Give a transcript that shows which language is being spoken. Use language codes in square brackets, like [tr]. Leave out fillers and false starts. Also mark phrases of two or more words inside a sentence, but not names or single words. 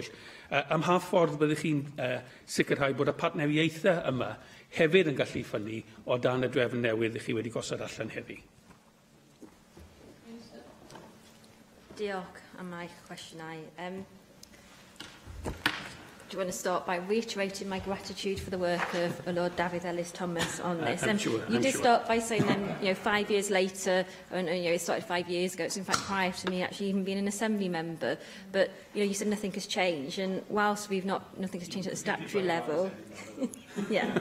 [cy] Am ha ffordd byddwch chi'n sicrhau bod y partneriaethau yma hefyd yn gallu ffynnu o dan y drefn newydd chi wedi gosod allan heddi. Diolch am eich cwestiynau. [en] do want to start by reiterating my gratitude for the work of Lord David Ellis-Thomas on this. You did start by saying then, 5 years later, and it started 5 years ago. It's in fact prior to me actually even being an Assembly member. But you said nothing has changed, and whilst nothing has changed at the statutory level, yeah.